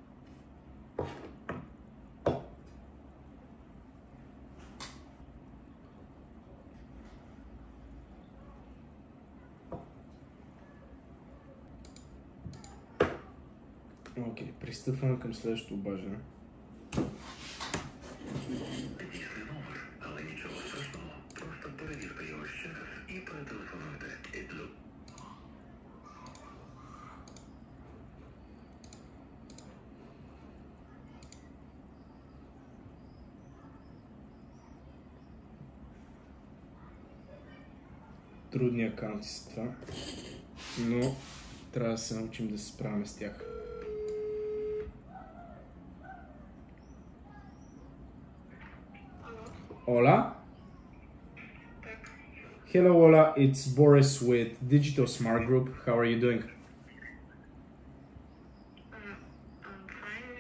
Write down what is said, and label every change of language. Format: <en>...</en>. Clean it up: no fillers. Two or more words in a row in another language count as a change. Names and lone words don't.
<bg>Окей, пристъпваме към следващото обаждане.</bg> <uk>Але нічого страшного, просто перевірте його ще раз і перетелефонуйте.</uk> <bg>Трудни акаунти са това, но трябва да се научим да се справяме с тях.</bg> <en>Hola? Hello, Ola. It's Boris with Digital Smart Group. How are you doing? I'm fine.</en>